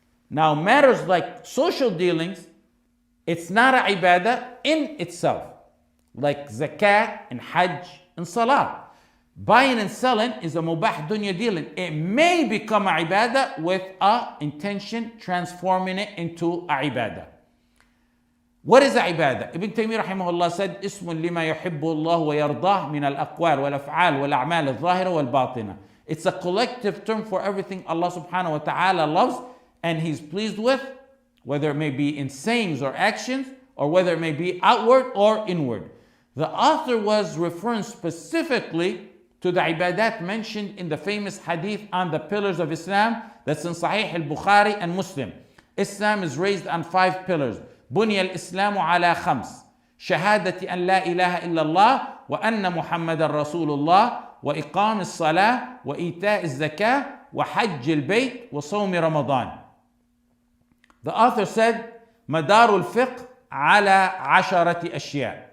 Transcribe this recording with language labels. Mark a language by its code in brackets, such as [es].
[en] Now, matters like social dealings, it's not an ibadah in itself, like zakat and hajj and salah. Buying and selling is a mubah dunya dealing. It may become a ibadah with a intention transforming it into a ibadah. What is a ibadah? [ar] Ibn Taymiyyah rahimahullah said, اسم لما يحب الله ويرضاه من الأقوال والأفعال والأعمال الظاهرة والباطنة. [en] It's a collective term for everything Allah subhanahu wa ta'ala loves and He's pleased with, whether it may be in sayings or actions, or whether it may be outward or inward. The author was referring specifically to the ibadat mentioned in the famous hadith on the pillars of Islam that's in Sahih al-Bukhari and Muslim. Islam is raised on 5 pillars. [ar] بني الإسلام على 5. شهادة أن لا إله إلا الله وأن محمد رسول الله وإقام الصلاة وإيتاء الزكاة وحج البيت وصوم رمضان. [en] The author said, [ar] مدار الفقه على 10 أشياء.